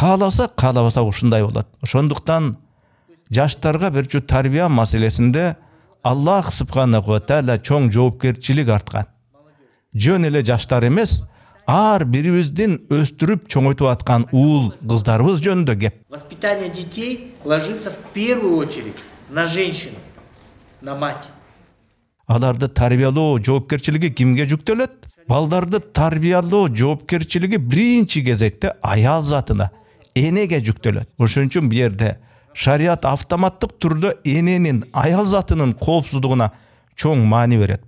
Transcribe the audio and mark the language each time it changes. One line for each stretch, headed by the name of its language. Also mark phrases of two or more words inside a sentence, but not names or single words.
Kyrgyz: Кааласа, каалабаса ушундай болот. Ошондуктан жаштарга берчү тарбия маселесинде
Arabic: الله سبحانه وتعالى
Kyrgyz: чоң жоопкерчилик арткан. Жөн эле жаштар эмес, ар бирибиздин өстүрүп чоңойтуп аткан уул кыздарыбыз жөнүндө кеп.
Russian: Воспитание детей ложится в первую очередь на женщину, на мать.
Kyrgyz: Аларды тарбиялоо жоопкерчилиги кимге жүктөлөт? Балдарды тарбиялоо жоопкерчилиги биринчи кезекте аял затына, энеге жүктөлөт. Ошон үчүн бу жерде шарият автоматтык түрдө эненин, аял затынын коопсуздугуна чоң маани берет.